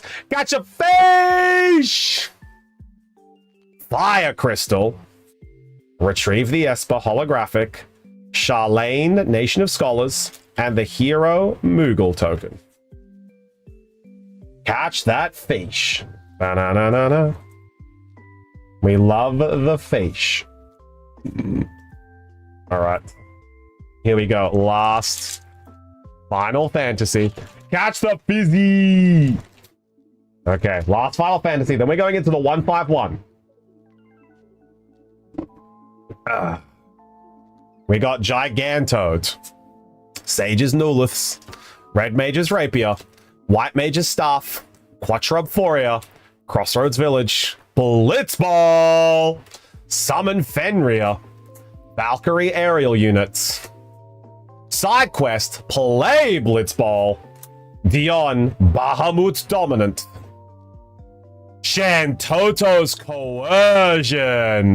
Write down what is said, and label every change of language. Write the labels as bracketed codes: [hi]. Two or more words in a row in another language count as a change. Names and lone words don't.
[en] Gotcha fish! Fire Crystal. Retrieve the Esper holographic. Charlene, Nation of Scholars. And the Hero Moogle token. Catch that fish. Ba-na-na-na-na. We love the fish. All right. Here we go. Last Final Fantasy. Catch the fizzy. Okay, last Final Fantasy. Then we're going into the 151. We got Gigantoad, Sage's Nuliths, Red Mage's Rapier, White Mage's Staff, Quattrobphoria, Crossroads Village, Blitzball, Summon Fenrir, Valkyrie Aerial Units, Side Quest, Play Blitzball, Dion, Bahamut's Dominant, Shantoto's Coercion.